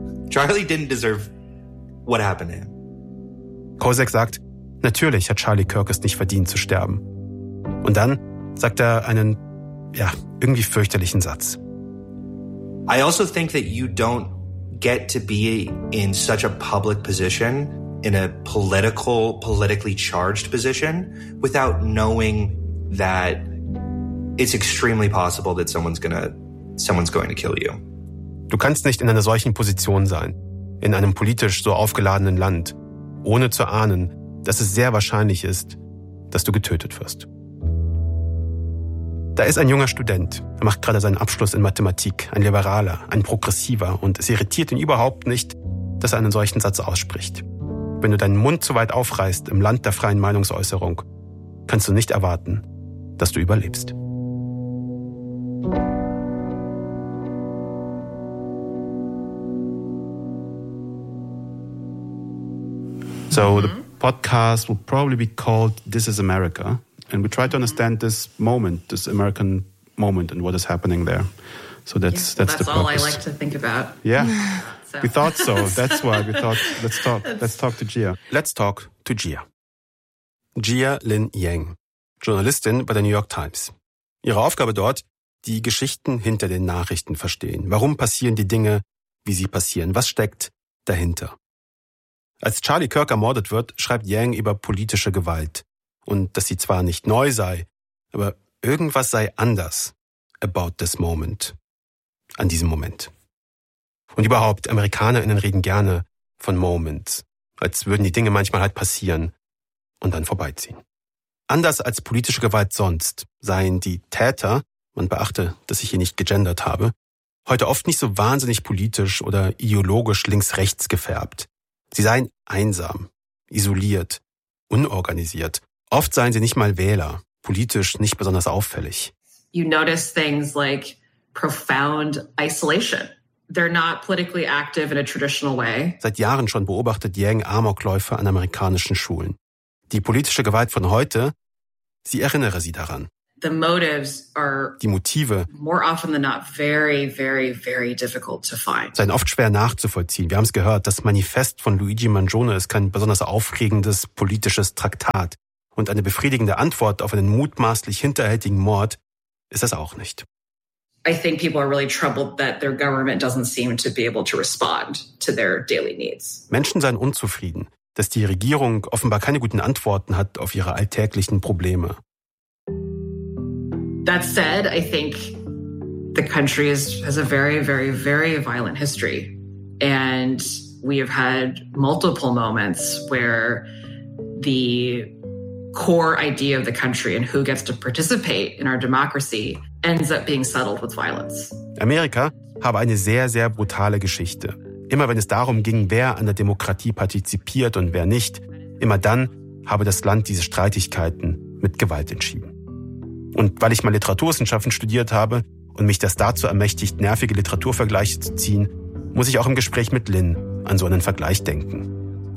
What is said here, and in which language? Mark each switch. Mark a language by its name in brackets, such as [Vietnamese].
[English] Charlie didn't deserve what happened to him. [German] Kosek sagt, natürlich hat Charlie Kirk es nicht verdient zu sterben. Und dann sagt er einen, ja, irgendwie fürchterlichen Satz. [English] I also think that you don't get to be in such a public position, in a politically charged position, without knowing that it's extremely possible that someone's going to kill you. [German] Du kannst nicht in einer solchen Position sein, in einem politisch so aufgeladenen Land, ohne zu ahnen, dass es sehr wahrscheinlich ist, dass du getötet wirst. Da ist ein junger Student, er macht gerade seinen Abschluss in Mathematik, ein Liberaler, ein Progressiver, und es irritiert ihn überhaupt nicht, dass er einen solchen Satz ausspricht. Wenn du deinen Mund zu weit aufreißt im Land der freien Meinungsäußerung, kannst du nicht erwarten, dass du überlebst. [English] So the podcast will probably be called This is America. And we try to understand this moment, this American moment, and what is happening there. So that's the purpose. That's all I like to think about. Yeah. So. We thought so. That's why we thought, let's talk to Gia. Let's talk to Gia. [German] Gia Lin Yang, Journalistin bei der New York Times. Ihre Aufgabe dort, die Geschichten hinter den Nachrichten verstehen. Warum passieren die Dinge, wie sie passieren? Was steckt dahinter? Als Charlie Kirk ermordet wird, schreibt Yang über politische Gewalt. Und dass sie zwar nicht neu sei, aber irgendwas sei anders [English] about this moment, [German] an diesem Moment. Und überhaupt, AmerikanerInnen reden gerne von Moments, als würden die Dinge manchmal halt passieren und dann vorbeiziehen. Anders als politische Gewalt sonst seien die Täter, man beachte, dass ich hier nicht gegendert habe, heute oft nicht so wahnsinnig politisch oder ideologisch links-rechts gefärbt. Sie seien einsam, isoliert, unorganisiert. Oft seien sie nicht mal Wähler, politisch nicht besonders auffällig. [English] You notice things like profound isolation. They're not politically active in a traditional way. [German] Seit Jahren schon beobachtet Yang Amokläufe an amerikanischen Schulen. Die politische Gewalt von heute, sie erinnere sie daran. [English] the motives are [German] die Motive [English] more often than not very, very, very difficult to find. [German] Seien oft schwer nachzuvollziehen. Wir haben es gehört, das Manifest von Luigi Mangione ist kein besonders aufregendes politisches Traktat. Und eine befriedigende Antwort auf einen mutmaßlich hinterhältigen Mord ist das auch nicht. [English] I think people are really troubled that their government doesn't seem to be able to respond to their daily needs. [German] Menschen seien unzufrieden, dass die Regierung offenbar keine guten Antworten hat auf ihre alltäglichen Probleme. [English] That said, I think the country has a very, very, very violent history. And we have had multiple moments where the core idea of the country and who gets to participate in our democracy ends up being settled with violence. [German] Amerika habe eine sehr, sehr brutale Geschichte. Immer wenn es darum ging, wer an der Demokratie partizipiert und wer nicht, immer dann habe das Land diese Streitigkeiten mit Gewalt entschieden. Und weil ich mal Literaturwissenschaften studiert habe und mich das dazu ermächtigt, nervige Literaturvergleiche zu ziehen, muss ich auch im Gespräch mit Lynn an so einen Vergleich denken.